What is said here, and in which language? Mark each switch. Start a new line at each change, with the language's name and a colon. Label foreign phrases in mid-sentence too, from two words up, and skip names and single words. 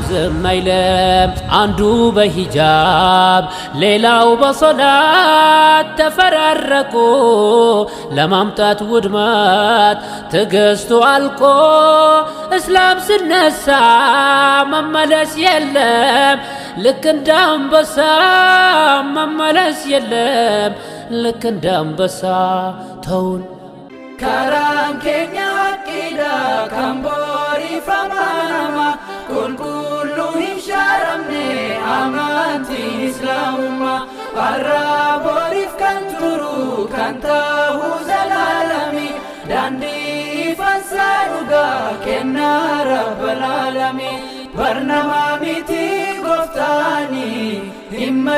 Amharic: ዝም አይልም አንዱ በሂጃብ ሌላው በሶላት ተፈራረቁ ለማምጣት ውድመት ትግስቱ አልቆ እስላም ስነሳ መመለስ የለም ልክ እንደ አንበሳ መመለስ የለም ልክ እንደ አንበሳ ተውን
Oromo: karaan keenya haqqiidha kan booriif amanama qulqulluu hin shaaramne amantiin islaamummaa har'aa booriif kan turu kan ta'uu zalaalami daandii ifansaa dhugaa kennaa rabbal aalamiin barnamaa miti gooftaanii hin